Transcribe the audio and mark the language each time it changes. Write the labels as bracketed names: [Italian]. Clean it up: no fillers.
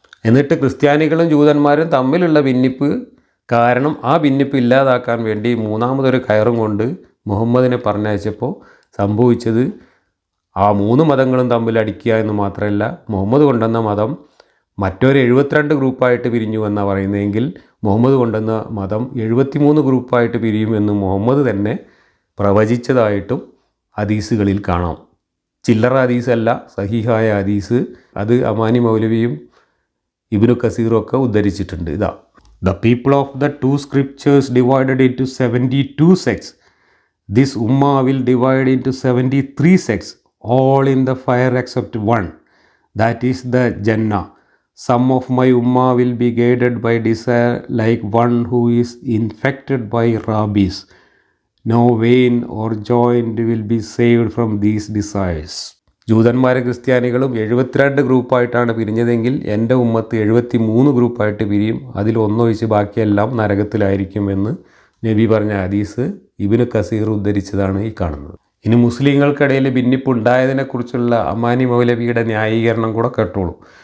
[Malayalam] എന്നിട്ട് ക്രിസ്ത്യാനികളും ജൂതന്മാരും തമ്മിലുള്ള ഭിന്നിപ്പ് കാരണം ആ ഭിന്നിപ്പ് ഇല്ലാതാക്കാൻ വേണ്ടി മൂന്നാമതൊരു കയറും കൊണ്ട് മുഹമ്മദിനെ പറഞ്ഞയച്ചപ്പോൾ സംഭവിച്ചത് ആ മൂന്ന് മതങ്ങളും തമ്മിൽ അടിക്കുക എന്ന് മാത്രമല്ല, മുഹമ്മദ് കൊണ്ടുവന്ന മതം മറ്റൊരു 72 ഗ്രൂപ്പായിട്ട് പിരിഞ്ഞു എന്നാണ് പറയുന്നതെങ്കിൽ മുഹമ്മദ് കൊണ്ടുവന്ന മതം 73 ഗ്രൂപ്പായിട്ട് പിരിയുമെന്ന് മുഹമ്മദ് തന്നെ പ്രവചിച്ചതായിട്ടും ഹദീസുകളിൽ കാണാം. ചില്ലറ ഹദീസല്ല, സഹീഹായ ഹദീസ്. അത് അമാനി മൗലവിയും ഇബ്നു കസീറും ഒക്കെ ഉദ്ധരിച്ചിട്ടുണ്ട്. [English] ഇതാ: The people of the two scriptures divided into 72 sects. This ummah will divide into 73 sects, all in the fire except one, that is the Jannah. Some of my ummah will be guided by desire like one who is infected by rabies. No vein or joint will be saved from these desires. [Malayalam] ജൂതന്മാരും ക്രിസ്ത്യാനികളും 72 ഗ്രൂപ്പായിട്ടാണ് പിരിഞ്ഞതെങ്കിൽ എൻ്റെ ഉമ്മത്ത് 73 ഗ്രൂപ്പായിട്ട് പിരിയും. അതിൽ ഒന്നൊഴിച്ച് ബാക്കിയെല്ലാം നരകത്തിലായിരിക്കും എന്ന് നബി പറഞ്ഞ ഹദീസ് ഇബ്നു കസീർ ഉദ്ധരിച്ചതാണ് ഈ കാണുന്നത്. ഇനി മുസ്ലിങ്ങൾക്കിടയിൽ ഭിന്നിപ്പുണ്ടായതിനെക്കുറിച്ചുള്ള അമാനി മൗലവിയുടെ ന്യായീകരണം കൂടെ കേട്ടോളൂ.